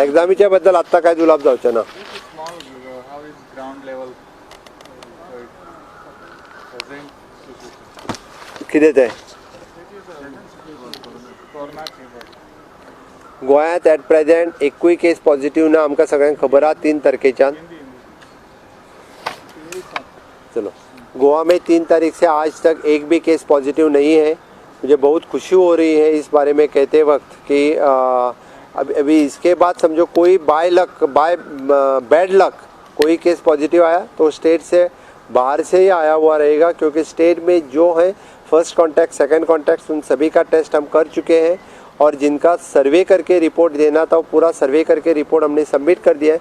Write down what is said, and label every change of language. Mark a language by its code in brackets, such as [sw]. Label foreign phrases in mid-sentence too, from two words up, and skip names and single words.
[kok] एक्झामीच्या बद्दल आत्ता काय जुलाब जावचे ना. कितें तें गोंयांत [en] at present [kok] एकूय [en] case positive [kok] ना, आमकां सगळ्यांक खबर आहा 3 तारखेच्यान. [hi] चलो, गोवा में 3 तारीख से आज तक एक भी [en] case positive [hi] नहीं है. मुझे बहुत खुशी हो रही है इस बारे में कहते वक्त कि अभी इसके बाद समझो कोई [en] by bad luck [hi] कोई [en] case positive [hi] आया तो स्टेट से बाहर से ही आया हुआ रहेगा, क्योंकि स्टेट में जो है [en] first contact second contact [hi] उन सभी का टेस्ट हम कर चुके हैं और जिनका सर्वे करके रिपोर्ट देना था वो पूरा सर्वे करके रिपोर्ट हमने सबमिट कर दिया है.